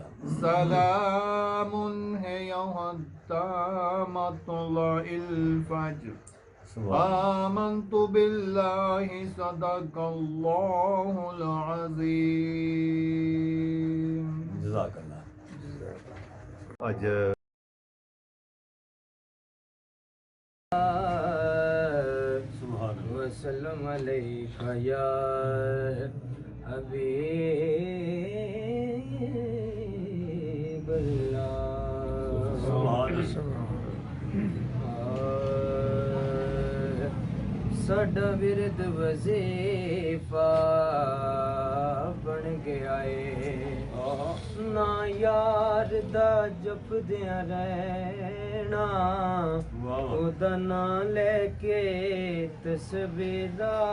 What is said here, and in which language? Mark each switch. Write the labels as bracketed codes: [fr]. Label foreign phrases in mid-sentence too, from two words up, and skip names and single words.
[ar] سلام هي حتى مطلع الفجر آمنت بالله صدق الله العظيم [pa] جزاک اللہ۔ اج [ar] وسلم عليك يا حبيب الله. [pa] ساڈا ورد وظیفہ بن گیا ہے نا یار دا جپدیاں رہنا اوہدا نا لے کے تصویراں